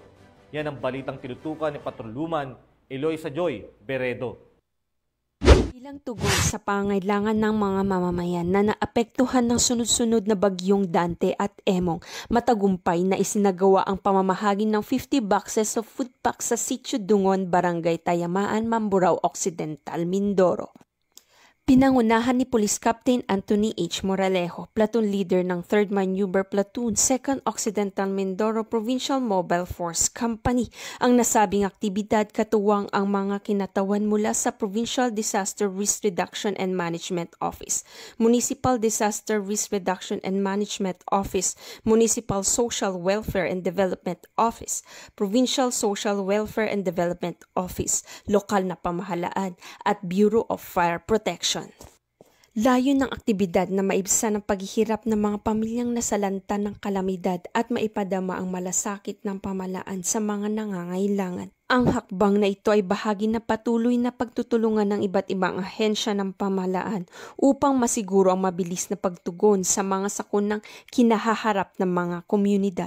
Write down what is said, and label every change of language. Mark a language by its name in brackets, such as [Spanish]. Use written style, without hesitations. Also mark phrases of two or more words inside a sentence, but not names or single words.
[Filipino] Yan ang balitang tinutukan ni Patrolwoman Eloisa Joy Beredo. Bilang tugon sa pangailangan ng mga mamamayan na naapektuhan ng sunod-sunod na bagyong Dante at Emong, matagumpay na isinagawa ang pamamahagi ng 50 [English] boxes of food packs [Filipino] sa Sitio Dungon, Barangay Tayamaan, Mamburao Occidental, Mindoro. Pinangunahan ni Police Captain Anthony H. Moralejo, Platoon Leader ng 3rd Maneuver Platoon, 2nd Occidental Mindoro Provincial Mobile Force Company, ang nasabing aktibidad katuwang ang mga kinatawan mula sa Provincial Disaster Risk Reduction and Management Office, Municipal Disaster Risk Reduction and Management Office, Municipal Social Welfare and Development Office, Provincial Social Welfare and Development Office, lokal na pamahalaan at Bureau of Fire Protection. Layo ng aktibidad na maibsan ang paghihirap ng mga pamilyang nasalanta ng kalamidad at maipadama ang malasakit ng pamahalaan sa mga nangangailangan. Ang hakbang na ito ay bahagi na patuloy na pagtutulungan ng iba't ibang ahensya ng pamahalaan upang masiguro ang mabilis na pagtugon sa mga sakunang kinahaharap ng mga komunidad.